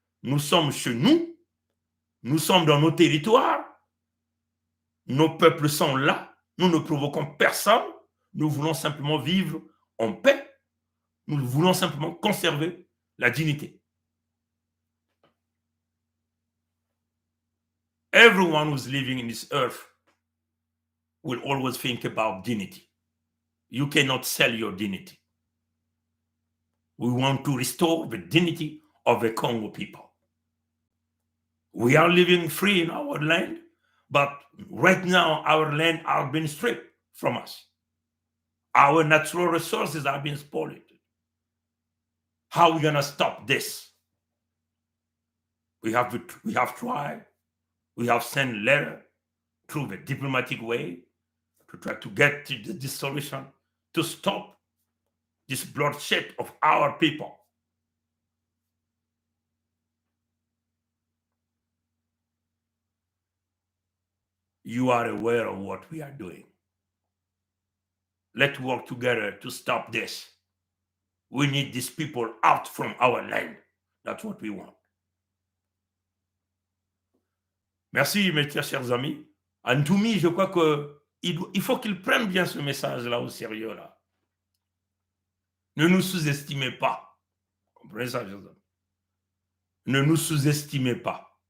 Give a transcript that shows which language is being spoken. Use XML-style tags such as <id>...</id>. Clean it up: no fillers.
<fr>Nous sommes chez nous. Nous sommes dans nos territoires. Nos peuples sont là. Nous ne provoquons personne. Nous voulons simplement vivre en paix. Nous voulons simplement conserver la dignité.</fr> <en>Everyone who's living in this earth will always think about dignity. You cannot sell your dignity. We want to restore the dignity of the Congo people. We are living free in our land, but right now our land are being stripped from us. Our natural resources are being spoiled. How are we going to stop this? We have tried. We have sent letters through the diplomatic way to try to get to this solution to stop this bloodshed of our people. You are aware of what we are doing. Let's work together to stop this. We need these people out from our land. That's what we want.</en> <fr>Merci, mes très chers amis. Ntoumi, je crois qu'il faut qu'il prenne bien ce message-là au sérieux. Là. Ne nous sous-estimez pas. Comprenez ça, chers amis? Ne nous sous-estimez pas.</fr>